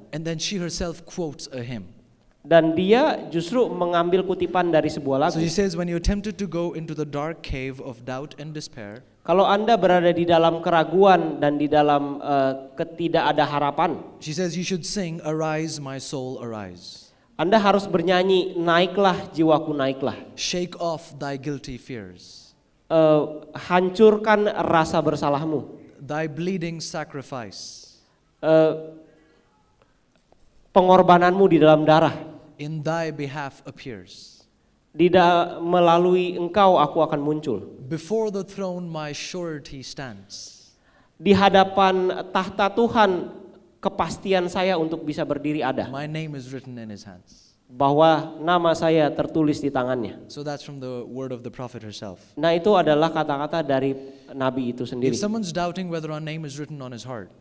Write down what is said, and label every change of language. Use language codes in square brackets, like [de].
[en] And then she herself quotes a hymn. [id] Dan dia justru mengambil kutipan dari sebuah lagu. [en] So she says, when you're tempted to go into the dark cave of doubt and despair. [id] Kalau Anda berada di dalam keraguan dan di dalam ketidakada harapan. [en] She says you should sing, arise my soul, arise. [id] Anda harus bernyanyi, naiklah jiwaku naiklah. [en] Shake off thy guilty fears. [id] Hancurkan rasa bersalahmu. [en] Thy bleeding sacrifice. [id] Pengorbananmu di dalam darah. [en] In thy behalf appears. [id] Melalui engkau aku akan muncul. [en] Before the throne my surety stands. [id] Di hadapan tahta Tuhan kepastian saya untuk bisa berdiri ada. [en] My name is written in his hands. [id] Bahwa nama saya tertulis di tangannya. [en] So that's from the word of the prophet herself. [id] Nah, itu adalah kata-kata dari nabi itu sendiri. [en] If someone's doubting whether our name is written on his heart.